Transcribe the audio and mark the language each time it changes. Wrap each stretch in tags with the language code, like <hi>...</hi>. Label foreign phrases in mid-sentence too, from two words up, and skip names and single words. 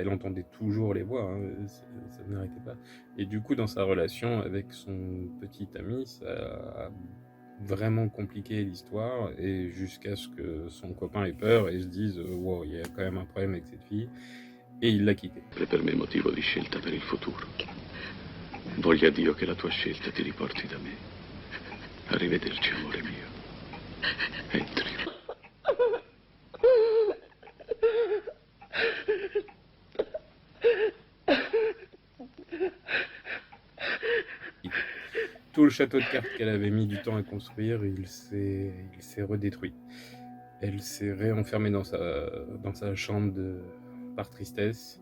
<fr>Elle entendait toujours les voix, hein, ça n'arrêtait pas. Et du coup, dans sa relation avec son petit ami, ça a vraiment compliqué l'histoire, et jusqu'à ce que son copain ait peur et se dise wow, il y a quand même un problème avec cette fille, et il l'a quittée.</fr> <it>Per me motivo di scelta per il futuro. Voglia Dio che la tua scelta ti riporti da me. Arrivederci, amore mio. Entri.</it> <fr>Tout le château de cartes qu'elle avait mis du temps à construire, il s'est redétruit. Elle s'est réenfermée dans sa chambre par tristesse.</fr>